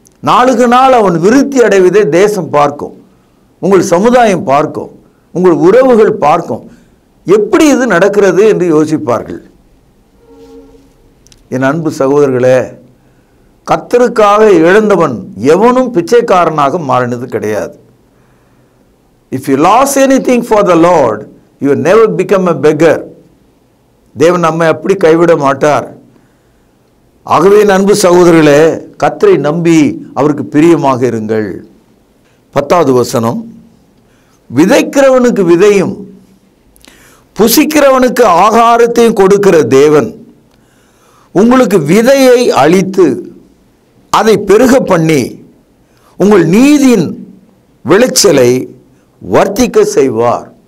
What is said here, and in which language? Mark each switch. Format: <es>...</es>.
<ta>நாளுக்கு நாள் அவன் விருத்தி அடைவதை தேசம் பார்க்கும், உங்கள் சமுதாயம் பார்க்கும், உங்கள் உறவுகள் பார்க்கும். எப்படி இது நடக்கிறது என்று யோசிப்பார்கள். என் அன்பு சகோதரர்களே, கர்த்தருக்காக இழந்தவன் எவனும் பிச்சைக்காரனாக மாறினது கிடையாது.</ta> <en>If you lost anything for the Lord, you will never become a beggar.</en> <ta>தேவன் நம்மை அப்படி கைவிட மாட்டார். ஆகவே அன்பு சகோதரர்களே, கர்த்தரை நம்பி அவருக்கு பிரியமாக இருங்கள். 10வது வசனம், விதைக்கிறவனுக்கு விதையும் புசிக்கிறவனுக்கு ஆகாரத்தையும் கொடுக்கிற தேவன் உங்களுக்கு விதையை அளித்து அதை பெருக பண்ணி உங்கள் நீதியின் விளைச்சலை வர்த்திக்க செய்வார்.</ta>